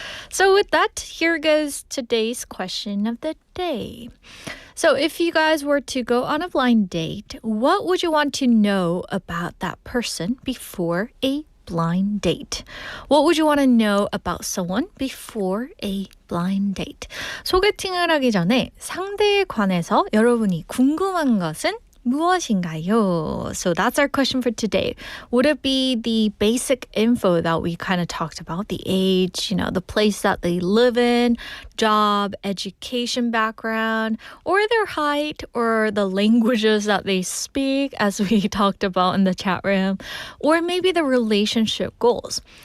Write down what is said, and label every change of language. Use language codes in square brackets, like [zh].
[en] So with that, here goes today's question of the day. So if you guys were to go on a blind date, what would you want to know about that person before a blind date? What would you want to know about someone before a blind date? [ko] 소개팅을 하기 전에 상대에 관해서 여러분이 궁금한 것은 무엇인가요? [en] So that's our question for today. Would it be the basic info that we kind of talked about? The age, the place that they live in, job, education background, or their height, or the languages that they speak, as we talked about in the chat room, or maybe the relationship goals.